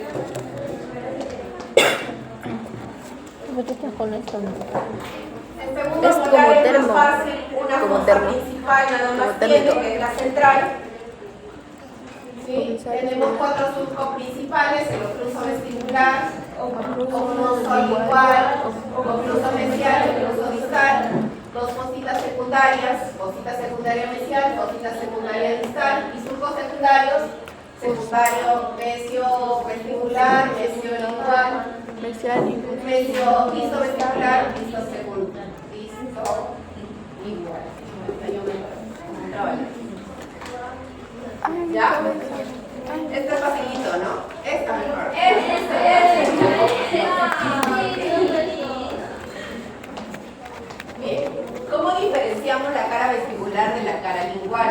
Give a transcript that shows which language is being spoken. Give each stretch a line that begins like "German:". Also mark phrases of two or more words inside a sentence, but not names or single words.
Spanish: ¿Por qué te con esto? El segundo Es molar como es termo. más fácil, una Como fosa termo. principal nada Como más térmico. tiene, que es la central. ¿Sí? Tenemos 4 surcos principales, el ocluso vestibular, ocluso lingual, ocluso mesial, ocluso distal, 2 fositas secundarias, fosita secundaria mesial, fosita secundaria distal y surcos secundarios, secundario mesio vestibular, mesio lingual, mesio disto vestibular, disto secundario, disto lingual. ¿Ya? Esto es facilito, ¿no? Esta mejor. Bien, ¿cómo diferenciamos la cara vestibular de la cara lingual?